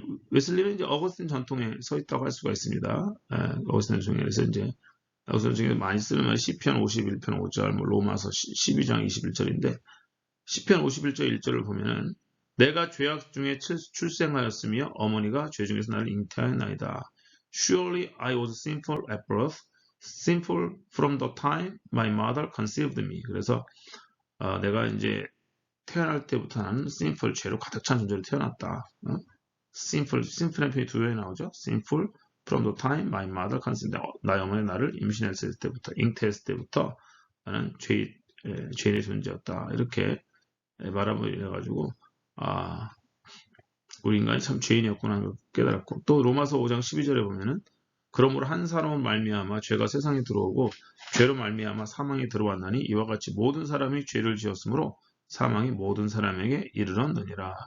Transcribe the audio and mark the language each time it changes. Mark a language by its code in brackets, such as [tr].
[ko] 웨슬리는 이제 어거스틴 전통에 서 있다고 할 수가 있습니다. 어거스틴 전통에서 이제 어거스틴 중에 많이 쓰는 시편 51편 5절, 뭐 로마서 12장 21절인데 시편 51절 1절을 보면은 내가 죄악 중에 출생하였으며 어머니가 죄 중에서 나를 잉태하였나이다. [en] Surely I was sinful at birth, sinful from the time my mother conceived me. [ko] 그래서 내가 이제 태어날 때부터 나는 sinful, 죄로 가득 찬 존재로 태어났다. sinful한 표현이 두 번이 나오죠. [en] sinful from the time my mother conceived me. [ko] 나의 어머니 나를 임신했을 때부터, 잉태했을 때부터 나는 죄인의 존재였다. 이렇게 말함을 해가지고 우리 인간이 참 죄인이었구나 하는 걸 깨달았고, 또 로마서 5장 12절에 보면은 그러므로 한 사람은 말미암아 죄가 세상에 들어오고 죄로 말미암아 사망이 들어왔나니 이와 같이 모든 사람이 죄를 지었으므로 사망이 모든 사람에게 이르렀느니라.